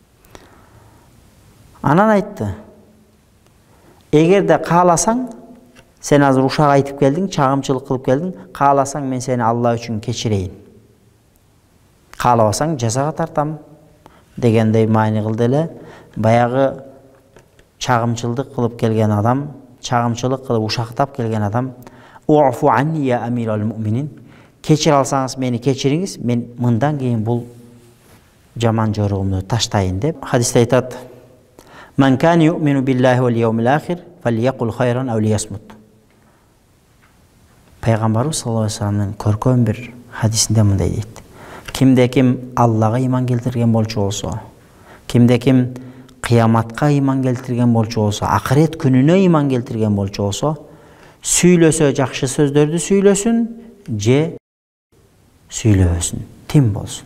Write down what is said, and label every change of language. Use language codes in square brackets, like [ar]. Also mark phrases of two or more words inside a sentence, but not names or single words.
[ky] Анан айтты: эгерде кааласаң, сен азыр ушак айтып келдиң, чагымчылык кылып келдиң, кааласаң мен сени Алла үчүн кечирейин. Каалабасаң жазага тартам дегендей маани кылды эле. Баягы чагымчылдык кылып келген адам, чагымчылык кылып ушактап келген адам: [ar] "اعف عني يا أمير المؤمنين." [ky] Кечире алсаңыз мени кечириңиз, мен мындан кийин бул жаман жоругумду таштайын деп хадисте айтат: [ar] "من كان يؤمن بالله واليوم الآخر فليقل خيرا أو ليصمت." [ky] Пайгамбарыбыз [ar] صلى الله عليه [ky] вассаламдын көркөм бир хадисинде мындай дейт: Кимде ким Аллага иман келтирген болчу болсо, кимде ким кыяматка иман келтирген болчу болсо, акырет күнүнө иман келтирген болчу болсо, сүйлөсө жакшы сөздөрдү сүйлөсүн, же сүйлөбөсүн, тим болсун.